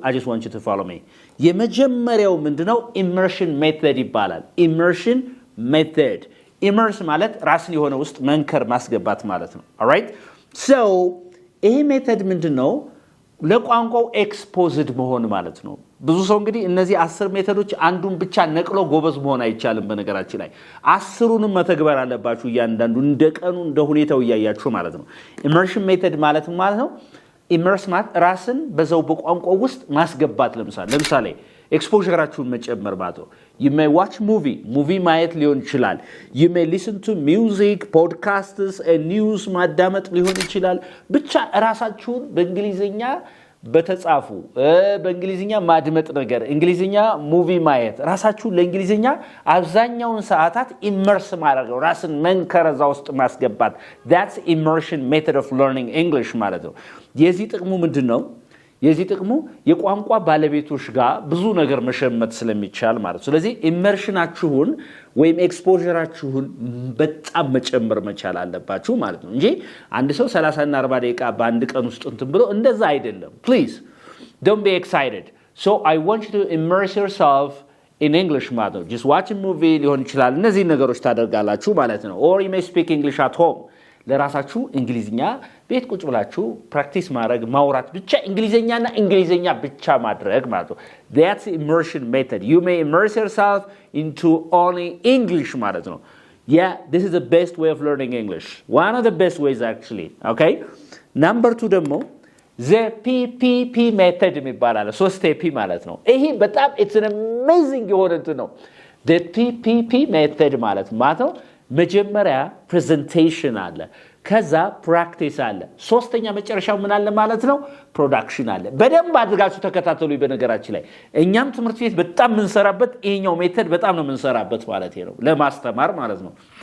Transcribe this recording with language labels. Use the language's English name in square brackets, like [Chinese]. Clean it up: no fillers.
[English] I just want you to follow me. [Amharic] የመጀመሪያው ምንድነው? [English] immersion method [Amharic] ይባላል. [English] immersion method. [Amharic] immerse ማለት ራስን የሆነ ውስጥ መንከር ማስገባት ማለት ነው. [English] all right? [Amharic] so ይሄ ሜተድ ምንድነው? ለቋንቋው exposed መሆን ማለት ነው. ብዙ ሰው እንግዲህ እነዚህ 10 ሜተዶች አንዱን ብቻ ነቅሎ ጎበዝ መሆን አይቻልም በነገራችን ላይ 10ሩንም መተግበር አለባችሁ እያንዳንዱ እንደቀኑ እንደ ሁኔታው ያያያችሁ ማለት ነው. immersion method ማለት ነው immerse ማለት ራስን በዛው በቋንቋው ውስጥ ማስገባት ለምሳሌ exposureአችሁን መጨመር ማለት ነው. [English] you may watch movie [Amharic] ማየት ሊሆን ይችላል. [English] you may listen to music, podcasts and news [Amharic] ማዳመጥ ሊሆን ይችላል. ብቻ ራሳችሁን በእንግሊዝኛ በተጻፉ በእንግሊዝኛ ማድመጥ ነገር እንግሊዝኛ ሙቪ ማየት ራሳችሁን ለእንግሊዝኛ አብዛኛውን ሰዓታት immerse ማድረግ ነው. ራስን መንከረዛ ውስጥ ማስገባት. [English] that's immersion method of learning English [Amharic] ማለት ነው. የዚህ ጥቅሙ ምንድነው? የዚህ ጥቅሙ የቋንቋ ባለቤቶች ጋር ብዙ ነገር መሸመት ስለሚቻል ማለት ነው. ስለዚህ immersionአችሁን ወይም exposureአችሁን በጣም መጨመር መቻል አለባችሁ ማለት ነው እንጂ አንድ ሰው 30 እና 40 ደቂቃ በአንድ ቀን ውስጥ እንትን ብሎ እንደዛ አይደለም. [English] please don't be excited. so I want you to immerse yourself in English [Amharic] ማለት ነው. [English] just watch a movie [Amharic] ሊሆን ይችላል. እነዚህ ነገሮች ታደርጋላችሁ ማለት ነው. [English] or you may speak English at home. [Amharic] ለራሳችሁ እንግሊዝኛ ቤት ቁጭ ብላችሁ ፕራክቲስ ማድረግ ማውራት ብቻ እንግሊዝኛ ብቻ ማድረግ ማለት ነው. [English] that's immersion method. you may immerse yourself into only English [Amharic] ማለት ነው. [English] yeah, this is the best way of learning English. one of the best ways actually. okay? number 2 ደግሞ the PPP method [Amharic] የሚባላል 3P ማለት ነው. ይሄ በጣም [English] it's an amazing [Amharic] የሆነ ነው. the PPP method ማለት ነው መጀመሪያ presentation አለ ከዛ practice አለ ሶስተኛ መጨረሻው ምን አለ ማለት ነው production አለ በደንብ አድርጋችሁ ተከታተሉ በነገራችን ላይ እኛም ትምህርት ቤት በጣም ምንሰራበት ይሄኛው ሜተድ በጣም ነው ምንሰራበት ማለት ነው ለማስተማር ማለት ነው